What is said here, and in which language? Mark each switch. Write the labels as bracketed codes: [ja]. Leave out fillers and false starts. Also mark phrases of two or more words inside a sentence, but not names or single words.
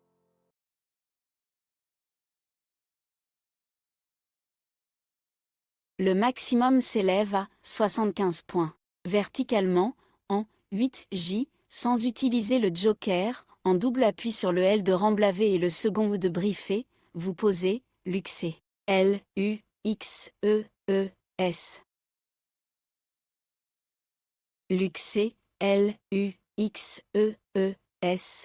[fr] Le maximum s'élève à 75 points. Verticalement, en 8J, sans utiliser le joker, en double appui sur le L de Remblavé et le second E de Briefé, vous posez Luxé. L, U, X, E, E, S. Luxé, L, U, X, E, E, S.